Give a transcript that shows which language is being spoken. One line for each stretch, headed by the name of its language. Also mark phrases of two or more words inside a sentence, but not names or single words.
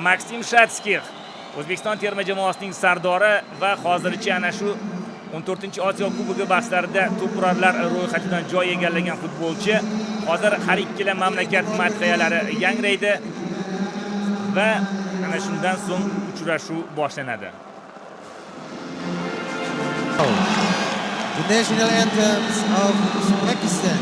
Uzbek: Maksim Shatskix O'zbekiston terma jamoasining sardori va hozircha ana shu 14-Osiyo Kubogi bahslarida to'purarlar ro'yxatidan joy egallagan futbolchi. Hozir har ikkala mamlakat madhiyalari yangraydi va ana shundan so'ng uchrashuv boshlanadi.
English: The national anthems of Uzbekistan.